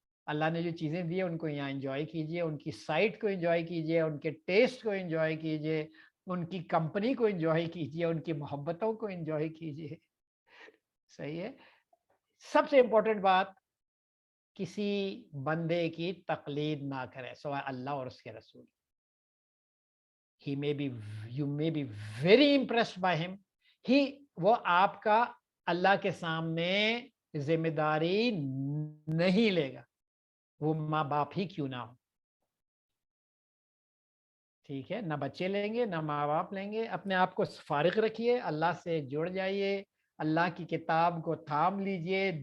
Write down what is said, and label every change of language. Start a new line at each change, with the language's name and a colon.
Urdu: اللہ نے جو چیزیں دی ہیں ان کو یہاں انجوائے کیجیے, ان کی سائٹ کو انجوائے کیجیے, ان کے ٹیسٹ کو انجوائے کیجیے, ان کی کمپنی کو انجوائے کیجیے, ان کی محبتوں کو انجوائے کیجیے. صحیح ہے. سب سے امپورٹنٹ بات, کسی بندے کی تقلید نہ کرے سوائے اللہ اور اس کے رسول.
English: You may be very impressed by him.
Urdu: وہ آپ کا اللہ کے سامنے ذمہ داری نہیں لے گا, وہ ماں باپ ہی کیوں نہ ہو. ٹھیک ہے, نہ بچے لیں گے نہ ماں باپ لیں گے. اپنے آپ کو فارغ رکھیے, اللہ سے جڑ جائیے, اللہ کی کتاب کو تھام لیجئے.